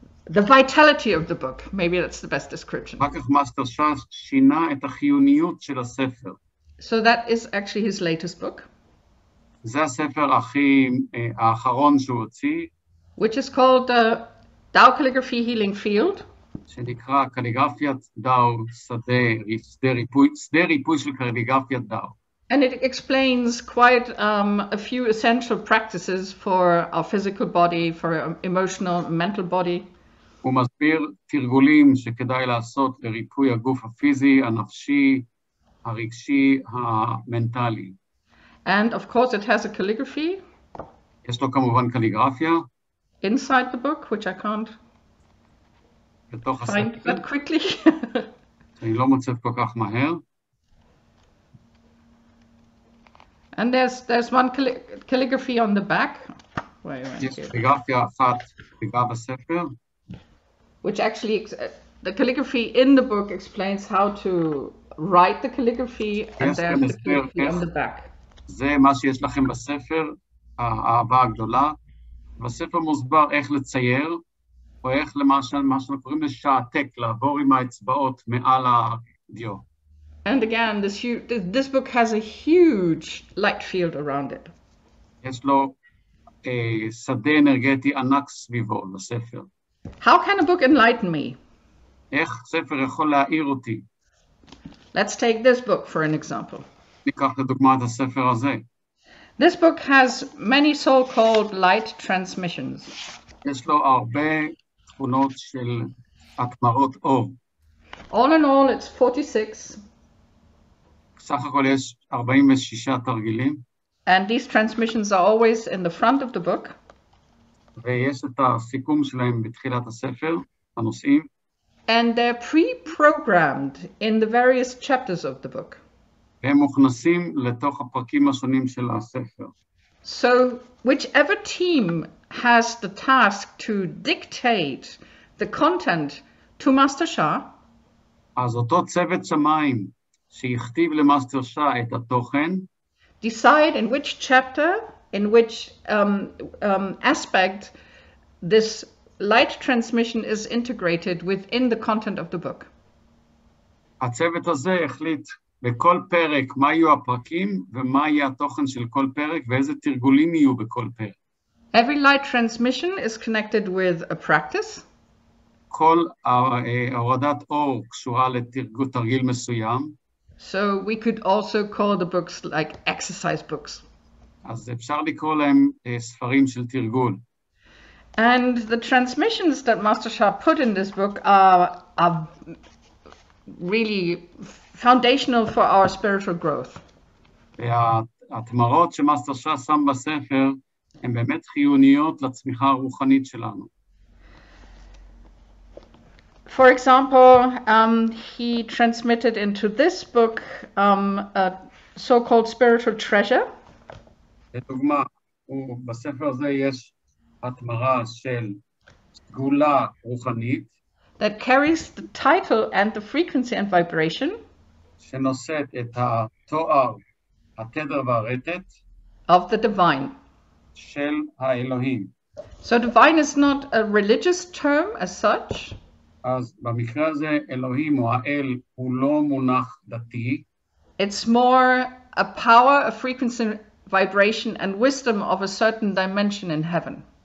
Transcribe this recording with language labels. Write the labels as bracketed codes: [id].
[en] The vitality of the book. Maybe that's the best description. [he] אחר כך מאסטר שעה שינה את החיוניות של הספר. [en] So that is actually his latest book. [he] זה הספר האחרון שהוא הוציא. [en] Which is called Tao Calligraphy Healing Field. [he] שנקרא קליגרפיית דאו, שדה ריפוי של קליגרפיית דאו. [en] And it explains quite a few essential practices for our physical body, for our emotional, mental body. [he] הוא מסביר תרגולים שכדאי לעשות לריפוי הגוף הפיזי, הנפשי, הרגשי, המנטלי. [en] And of course it has a calligraphy. [he] יש לו כמובן קליגרפיה. [en] Inside the book, which I can't find that quickly. [he] אני לא מוצאת כל כך מהר. [en] And there's one calligraphy on the back. [he] יש קליגרפיה אחת בגב הספר. [en] Which actually, the calligraphy in the book explains how to write the calligraphy, and there's the calligraphy on the back. [he] זה מה שיש לכם בספר, האהבה הגדולה. בספר מוסבר איך לצייר, או איך מה שאנחנו קוראים לשעתק, לעבור עם האצבעות מעל הדיו. [en] And again, this book has a huge light field around it. [he] יש לו שדה אנרגטי ענק סביבו בספר. [en] How can a book enlighten me? [he] איך ספר יכול להאיר אותי? [en] Let's take this book for an example. [he] ניקח לדוגמה את הספר הזה. [en] This book has many so-called light transmissions. [he] יש לו הרבה תכונות של התמרות אור. [en] All in all, it's 46. [he] סך הכל יש 46 תרגילים. [en] And these transmissions are always in the front of the book. [he] ויש את הסיכום שלהם בתחילת הספר, הנושאים. [en] And they're pre-programmed in the various chapters of the book. [he] והם מוכנסים לתוך הפרקים השונים של הספר. [en] So whichever team has the task to dictate the content to Master Shah, [he] אז אותו צוות שמיים שיכתיב למאסטר שעה את התוכן, [en] decide in which chapter, in which aspect this light transmission is integrated within the content of the book. [he] הצוות הזה החליט בכל פרק מה יהיו הפרקים ומה יהיה התוכן של כל פרק ואיזה תרגולים יהיו בכל פרק. [en] Every light transmission is connected with a practice. [he] כל הורדת אור קשורה לתרגיל מסוים. [en] So we could also call the books like exercise books. [he] אז אפשר לקרוא להם ספרים של תרגול. [en] And the transmissions that Master Shah put in this book are really foundational for our spiritual growth. [he] והתמרות שמאסטר שעה שם בספר הן באמת חיוניות לצמיחה הרוחנית שלנו. [en] For example, he transmitted into this book a so-called spiritual treasure. [he] לדוגמה, בספר הזה יש התמרה של סגולה רוחנית. [en] That carries the title and the frequency and vibration. [he] שנושאת את התואר, התדר והרטט. [en] Of the divine. [he] של האלוהים. [en] So divine is not a religious term as such. [he] אז במקרה הזה אלוהים או האל הוא לא מונח דתי. [en] It's more a power, a frequency, vibration, and wisdom of a certain dimension in heaven.